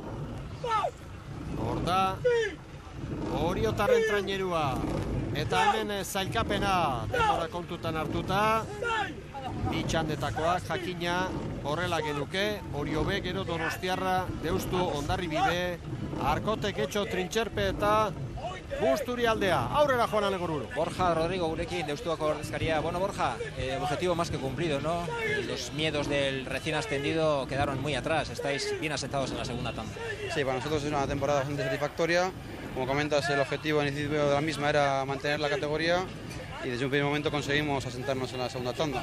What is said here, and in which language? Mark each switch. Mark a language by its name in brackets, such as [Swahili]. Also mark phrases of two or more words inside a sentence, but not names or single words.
[Basque] Hor da, Oriotarren trainerua, eta hemen zailkapena denbora kontutan hartuta, bi txandetakoak jakina horrela genuke, Orio B, gero Donostiarra, Deustu, Hondarribi B, Arkotek etxo Trintxerpe eta Busturialdea. Aurrera Juan Alegorburu. Borja Rodrigo gurekin, Deustuako ordezkaria. [Spanish] Bueno, Borja, objetivo más que cumplido, ¿no? Los miedos del recién ascendido quedaron muy atrás. Estáis bien asentados en la segunda tanda. Sí, para nosotros es una temporada bastante satisfactoria. Como comentas, el objetivo inicial de la misma era mantener la categoría y desde un primer momento conseguimos asentarnos en la segunda tanda.